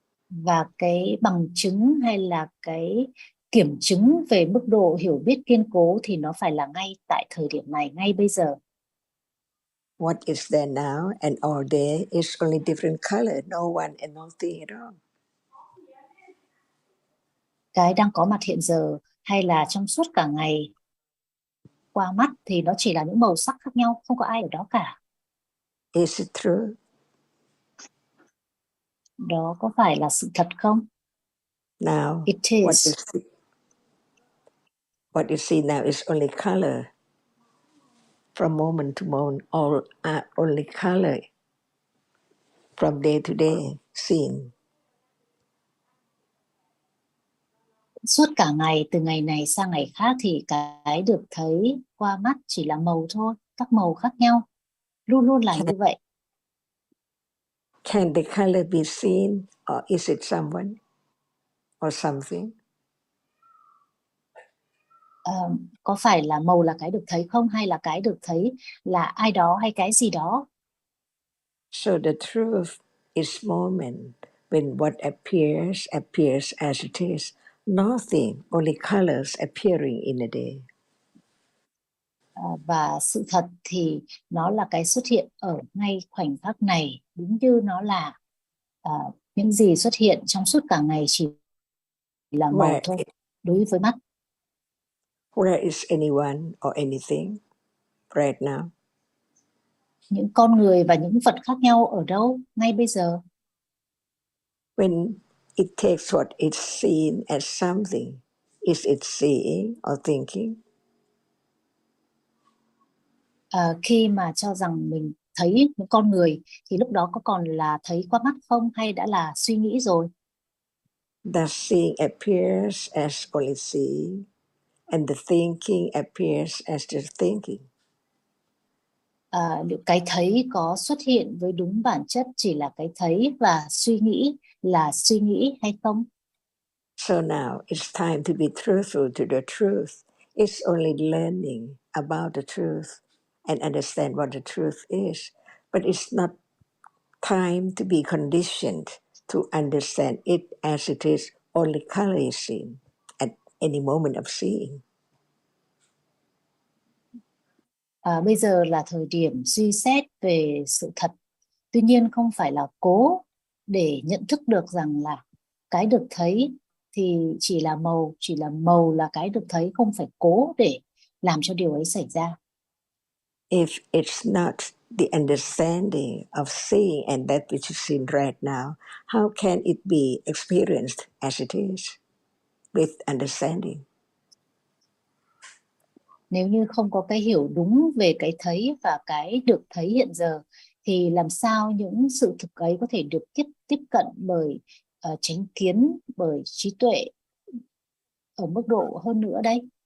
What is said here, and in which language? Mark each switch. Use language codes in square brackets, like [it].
[vi] Và cái bằng chứng hay là cái kiểm chứng về mức độ hiểu biết kiên cố thì nó phải là ngay tại thời điểm này, ngay bây giờ. [en] What is there now and all day is only different color, no one and no thing at all. [vi] Cái đang có mặt hiện giờ hay là trong suốt cả ngày qua mắt thì nó chỉ là những màu sắc khác nhau, không có ai ở đó cả. [en] Is it true? [vi] Đó có phải là sự thật không? [en] Now, It is. What you see now is only color. From moment to moment, all are only color. from day to day, seen. [vi] Suốt cả ngày, từ ngày này sang ngày khác thì cái được thấy qua mắt chỉ là màu thôi, các màu khác nhau, luôn luôn là như vậy. [en] Can the color be seen, or is it someone or something? [vi] Có phải là màu là cái được thấy không, hay là cái được thấy là ai đó hay cái gì đó? [en] So the truth is moment when what appears as it is. Nothing, only colors appearing in a day. [vi] Và sự thật thì nó là cái xuất hiện ở ngay khoảnh khắc này, đúng như nó là những gì xuất hiện trong suốt cả ngày chỉ là màu thôi đối với mắt. [en] Where is anyone or anything right now? [vi] Những con người và những vật khác nhau ở đâu ngay bây giờ? [en] When it takes what is seen as something, is it seeing or thinking? [vi] Khi mà cho rằng mình thấy những con người thì lúc đó có còn là thấy qua mắt không, hay đã là suy nghĩ rồi? [en] The seeing appears as only seeing, and the thinking appears as just thinking. [vi] Liệu cái thấy có xuất hiện với đúng bản chất chỉ là cái thấy và suy nghĩ là suy nghĩ hay không? [en] So now it's time to be truthful to the truth. It's only learning about the truth and understand what the truth is. But it's not time to be conditioned to understand it as it is, only color is seen at any moment of seeing. [vi] Bây giờ là thời điểm suy xét về sự thật. Tuy nhiên không phải là cố để nhận thức được rằng là cái được thấy thì chỉ là màu là cái được thấy, không phải cố để làm cho điều ấy xảy ra. [en] If it's not the understanding of seeing and that which is seen right now, how can it be experienced as it is with understanding? [vi] Nếu như không có cái hiểu đúng về cái thấy và cái được thấy hiện giờ, thì làm sao những sự thực ấy có thể được tiếp cận bởi chánh kiến, bởi trí tuệ ở mức độ hơn nữa đây?